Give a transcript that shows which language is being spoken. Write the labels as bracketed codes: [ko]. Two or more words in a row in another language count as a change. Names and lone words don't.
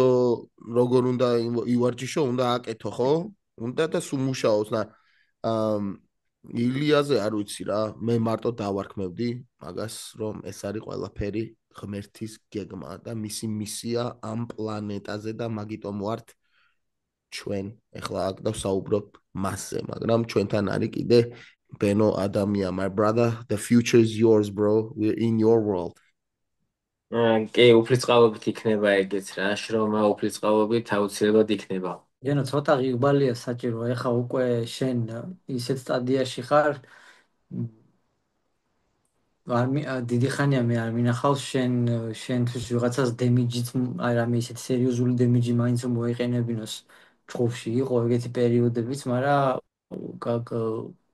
[ka] როგორ უნდა ივარჯიშო უნდა აკეთო ხო უნდა და სულ მუშაობს და ილიაზე არ ვიცი რა მე მარტო დავარქმევდი მაგას რომ ეს არის ყველაფერი ღმერთის გეგმა და მისი მისია ამ პლანეტაზე და მაგიტომ ვართ ჩვენ ეხლა აქ დავსაუბრობ მასზე მაგრამ ჩვენთან არის კიდე ბენო ადამია [en] my brother the future is yours bro we're in your world [ka] კი, უფლისწყალობით იქნება ეგეც რა, შრომა უფლისწყალობით აუცილებლად იქნება. გენო ცოტა ღირბალია საჭირო ეხა უკვე შენ ისეთ სტადიაში ხარ დიდი ხანია მე არ მინახავს შენთვის ვიღაცას დემიჯიც აი რამე ისეთი სერიოზული დემიჯი მაინც მოეყენებინოს ჭხუბში იყო ეგეთი პერიოდებიც მაგრამ